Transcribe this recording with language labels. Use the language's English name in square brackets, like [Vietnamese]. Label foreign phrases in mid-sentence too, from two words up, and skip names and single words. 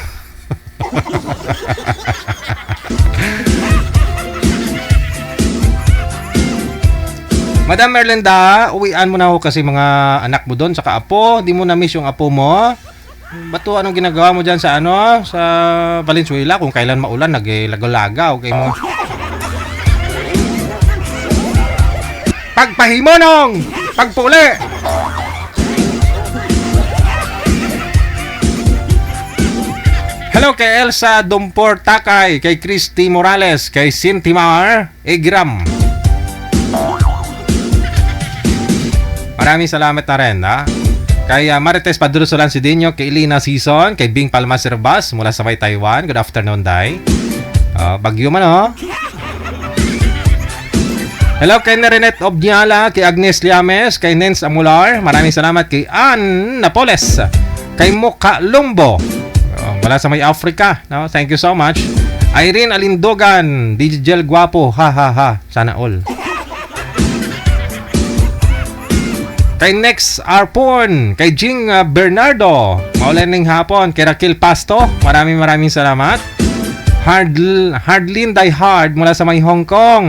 [Filipino] Madam Merlinda, uwian mo na ako kasi mga anak mo doon, saka apo, di mo na miss yung apo mo. Ba't to, anong ginagawa mo dyan sa ano? Sa Valenzuela? Kung kailan maulan, [Hiligaynon] naglagaw-lagaw. Okay mo. Pagpahimonong! Pagpuli! [Filipino] Hello kay Elsa Dumpor Takay, kay Christy Morales, kay Cintimar Egram. Maraming salamat na rin, ha? Kay Marites Padrusolan Sidinho, kay Elena Season, kay Bing Palma Serbas mula sa May Taiwan. [English] Good afternoon, Day. [Hiligaynon] Bagyo man, oh. [Filipino] Hello kay Nerenet Obniala, kay Agnes Liames, kay Nens Amular. Maraming salamat kay Ann Napoles, kay Muka Lumbo. Wala sa May Africa. No? [English] Thank you so much. [Filipino] Irene Alindogan, DJ Guapo. Ha ha ha. [English] Sana all. [Filipino] Kay Nex Arpon, kay Jing Bernardo. [Hiligaynon] Maulan hapon. [Filipino] Kay Raquel Pasto. Maraming salamat. Hardlin Die Hard mula sa May Hong Kong.